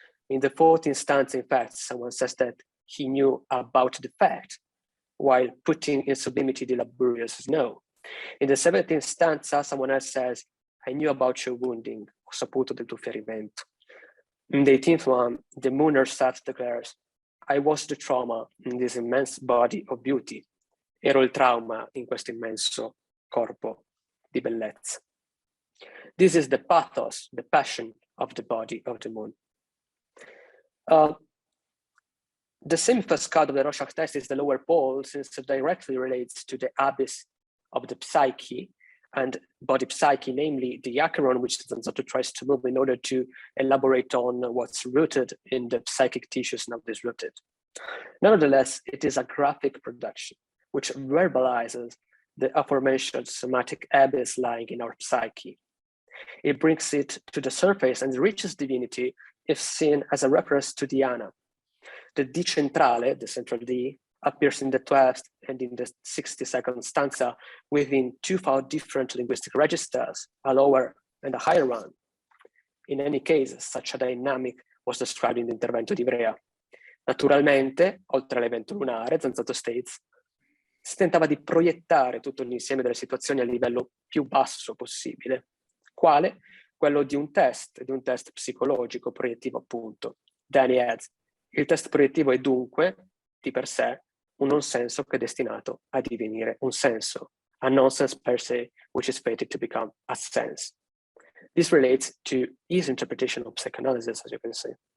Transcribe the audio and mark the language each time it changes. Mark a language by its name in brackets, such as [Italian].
[English] In the 14th stanza, in fact, someone says that he knew about the fact, while putting in sublimity the laborious snow. In the 17th stanza, someone else says, I knew about your wounding, [Italian] ho saputo del tuo ferimento. [English] In the 18th one, the mooner sad declares, I was the trauma in this immense body of beauty. [Italian] Ero il trauma in questo immenso corpo di bellezza. [English] This is the pathos, the passion of the body of the moon. The same first card of the Rorschach test is the lower pole, since it directly relates to the abyss of the psyche and body psyche, namely the Acheron, which Zanzotto tries to move in order to elaborate on what's rooted in the psychic tissues not disrooted. Nevertheless, it is a graphic production which verbalizes the aforementioned somatic abyss lying in our psyche. It brings it to the surface and reaches divinity if seen as a reference to Diana. The D centrale, the central D, appears in the 12th and in the 62nd stanza within two far different linguistic registers, a lower and a higher one. In any case, such a dynamic was described in the Intervento di Ivrea. [Italian] Naturalmente, oltre all'evento lunare, [English] Zanzotto states, [Italian] si tentava di proiettare tutto l'insieme delle situazioni a livello più basso possibile. Quale? Quello di un test psicologico proiettivo, appunto. [English] Danny adds, [Italian] il test proiettivo è dunque, di per sé, un non senso che è destinato a divenire un senso, [English] a nonsense per se, which is fated to become a sense. This relates to his interpretation of psychoanalysis, as you can see.